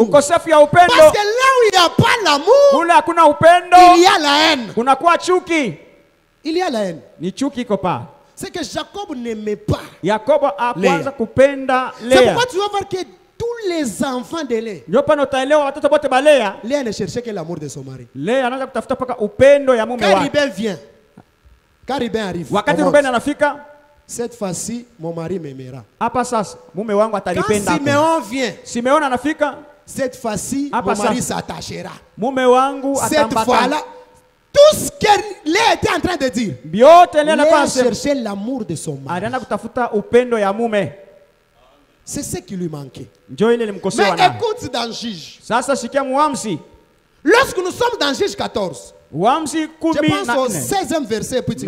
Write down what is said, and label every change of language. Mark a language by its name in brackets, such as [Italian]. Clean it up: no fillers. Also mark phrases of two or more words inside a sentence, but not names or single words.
[Swahili] Ukosefu ya upendo. [French] Parce que là où il n'y a pas l'amour, [Swahili] kule hakuna upendo, [French] il y a la haine. [Swahili] Kunakuwa chuki. [French] Il y a la haine. [Swahili] Ni chuki iko pa. [French] C'est que Jacob n'aimait pas. [Swahili] Yakobo akwanza kupenda Léa. [French] C'est pourquoi tu vas voir que tous les enfants de Léa, [Swahili] ndio pana utaelewa watoto wote ba Léa, [French] Léa ne cherchait que l'amour de son mari. [Swahili] Léa anaanza kutafuta paka upendo ya mume wake. [French] Quand Ruben vient, quand Ruben arrive, [Swahili] wakati Ruben anafika, [French] cette fois-ci mon mari m'aimera. [Swahili] Hapa sasa mume wangu atanipenda. [French] Quand Simeon vient, [Swahili] Simeon anafika, [French] cette fois-ci mon mari s'attachera. [Swahili] Mume wangu [French] cette fois-là, tout ce que Léa était en train de dire, Léa cherchait l'amour de son mari. C'est ce qui lui manquait. Mais écoute dans Juge. Lorsque nous sommes dans Juge 14, je pense au 16e verset.